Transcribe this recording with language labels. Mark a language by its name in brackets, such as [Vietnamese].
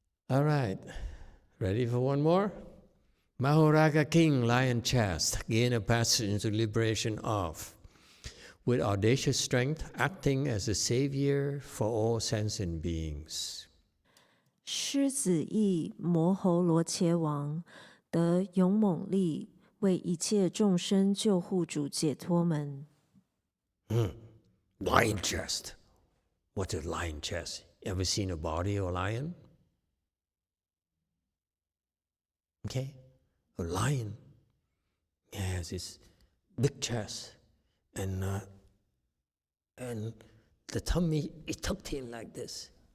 [English] All right, ready for one more? Mahoraga King, lion chest, gain a passage into liberation of, with audacious strength, acting as a savior for all sentient beings. [Chinese] 狮子翼摩喉罗伽王得勇猛力，为一切众生救护主解脱门。 [English] Lion chest. What's a lion chest? Ever seen a body of a lion? Okay, a lion has this big chest, and the tummy is tucked in like this.